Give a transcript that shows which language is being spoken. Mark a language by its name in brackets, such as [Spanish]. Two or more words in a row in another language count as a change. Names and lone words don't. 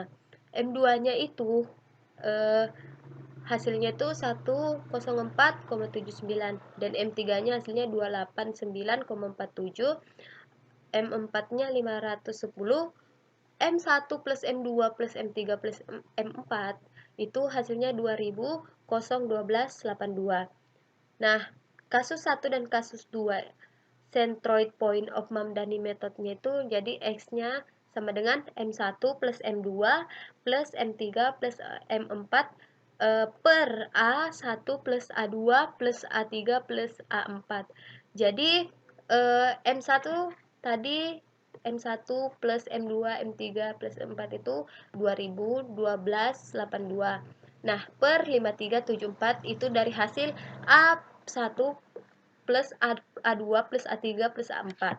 [Indonesian] M2-nya itu hasilnya itu 104,79 dan M3-nya hasilnya 289,47. M4-nya 510. M1 plus M2 plus M3 plus M4 itu hasilnya 2012,82. Nah, kasus 1 dan kasus 2 [English] centroid point of Mamdani [Indonesian] metodenya itu jadi X-nya sama dengan M1 plus M2 plus M3 plus M4 per A1 plus A2 plus A3 plus A4. Jadi M1 tadi M1 plus M2, M3 plus M4 itu 2012,82. Nah, per 5374 itu dari hasil A1 plus A2 plus A3 plus A4.